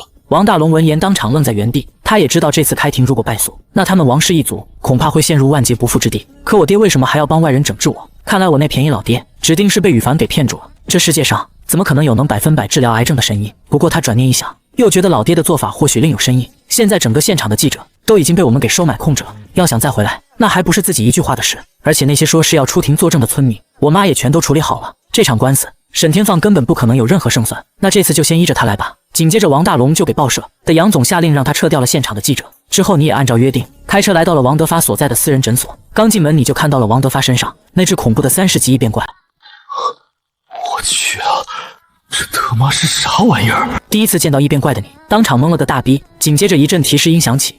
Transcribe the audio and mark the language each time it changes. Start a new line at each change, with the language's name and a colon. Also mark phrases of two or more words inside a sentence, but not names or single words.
Chinese: 王大龍聞言當場愣在原地，他也知道這次開庭如果敗訴，那他們王氏一族恐怕會陷入萬劫不復之地。可我爹為什麼還要幫外人整治我？看來我那便宜老爹指定是被羽凡給騙住了。這世界上怎麼可能有能100%治療癌症的神醫？不過他轉念一想，又覺得老爹的做法或許另有深意。現在整個現場的記者都已經被我們給收買控制了，要想再回來，那還不是自己一句話的事。而且那些說是要出庭作證的村民，我媽也全都處理好了。這場官司沈天放根本不可能有任何勝算，那這次就先依着他來吧。緊接着王大龍就給報社的楊總下令讓他撤掉了現場的記者。之後你也按照約定開車來到了王德發所在的私人診所。剛進門你就看到了王德發身上那隻恐怖的30級異變怪。我去啊，這他媽是啥玩意兒？第一次見到異變怪的你當場懵了個大逼，緊接着一陣提示音響起